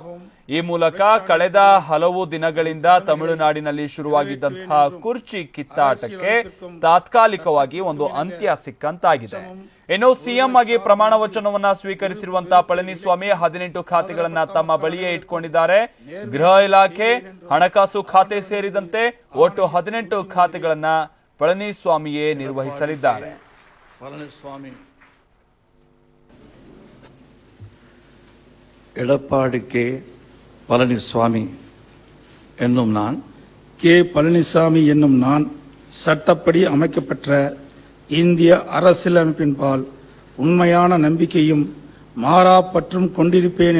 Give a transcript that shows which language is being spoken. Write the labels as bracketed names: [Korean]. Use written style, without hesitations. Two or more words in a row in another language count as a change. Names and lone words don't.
[Kannada] ಈ ಮೂಲಕ ಕಳೆದ ಹಲವು ದಿನಗಳಿಂದ ತಮಿಳುನಾಡಿನಲ್ಲಿ ಶುರುವಾಗಿದ್ದಂತಹ ಕುರ್ಚಿ ಕಿತ್ತಾಟಕ್ಕೆ ತಾತ್ಕಾಲಿಕವಾಗಿ ಒಂದು ಅಂತ್ಯ ಸಿಕ್ಕಂತಾಗಿದೆ. ಇನ್ನು ಸಿಎಂ ಆಗಿ ಪ್ರಮಾಣ ವಚನವನ್ನ ಸ್ವೀಕರಿಸಿರುವಂತಹ ಪಳನಿಸ್ವಾಮಿ 18 ಖಾತೆಗಳನ್ನ ತಮ್ಮ ಬಳಿಯೇ ಇಟ್ಕೊಂಡಿದ್ದಾರೆ. ಗೃಹ ಇಲಾಖೆ, ಹಣಕಾಸು ಖಾತೆ ಸೇರಿದಂತೆ ಒಟ್ಟು 18 ಖಾತೆಗಳನ್ನ ಪಳನಿಸ್ವಾಮಿಯೇ ನಿರ್ವಹಿಸಲಿದ್ದಾರೆ. [Tamil] எடப்பாடி கே பழனிசாமி என்னும் நான் கே பழனிசாமி என்னும் நான் சட்டப்படி அமைக்கப்பட்ட இந்திய அரசியலமைப்பின்பால் உண்மையான நம்பிக்கையும் மாறாப்பற்றும் கொண்டிருப்பேன்